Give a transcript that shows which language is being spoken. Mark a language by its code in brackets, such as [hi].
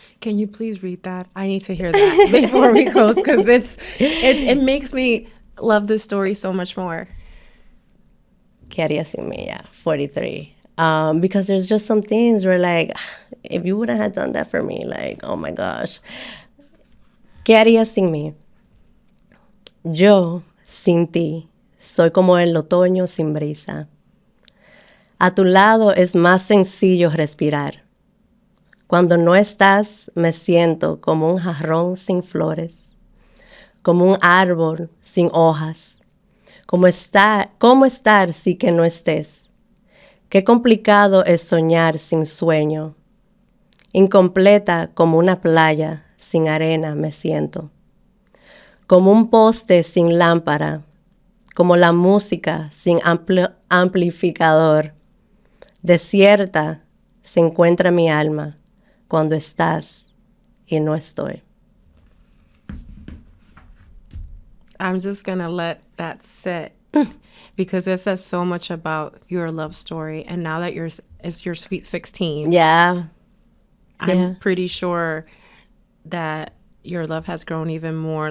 [en] Can you please read that? I need to hear that before we close, because it makes me love this story so much more. [es] ¿Qué harías sin mí? [en] Yeah, 43. Because there's just some things where, like, if you wouldn't have done that for me, like, oh my gosh. [es] ¿Qué harías sin mí? Yo, sin ti, soy como el otoño sin brisa. A tu lado es más sencillo respirar. Cuando no estás, me siento como un jarrón sin flores, como un árbol sin hojas. ¿Cómo estar si que no estés? Qué complicado es soñar sin sueño. Incompleta como una playa sin arena me siento. Como un poste sin lámpara, como la música sin amplificador. Desierta se encuentra mi alma cuando estás y no estoy. [en] I'm just going to let that sit because it says so much about your love story. And now that it's your sweet 16. Yeah. I'm pretty sure that your love has grown even more.